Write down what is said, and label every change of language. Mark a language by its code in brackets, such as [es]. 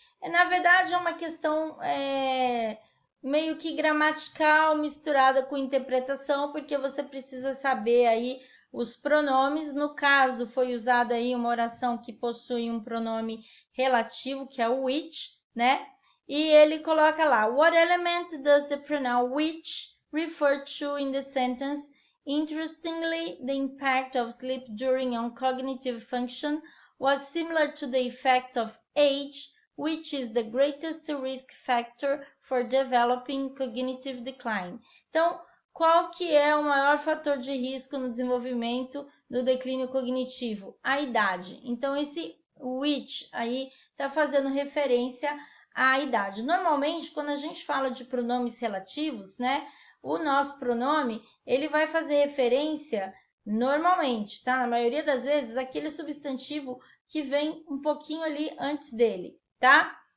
[pt] Na verdade, é uma questão meio que gramatical misturada com interpretação, porque você precisa saber aí os pronomes. No caso, foi usada aí uma oração que possui um pronome relativo, que é o which, né? E ele coloca lá, [en] what element does the pronoun which refer to in the sentence? Interestingly, the impact of sleep during on cognitive function was similar to the effect of age, which is the greatest risk factor for developing cognitive decline. [pt] Então, qual que é o maior fator de risco no desenvolvimento do declínio cognitivo? A idade. Então, esse which aí está fazendo referência à idade. Normalmente, quando a gente fala de pronomes relativos, né? O nosso pronome, ele vai fazer referência, normalmente, tá? Na maioria das vezes, aquele substantivo que vem um pouquinho ali antes dele, tá?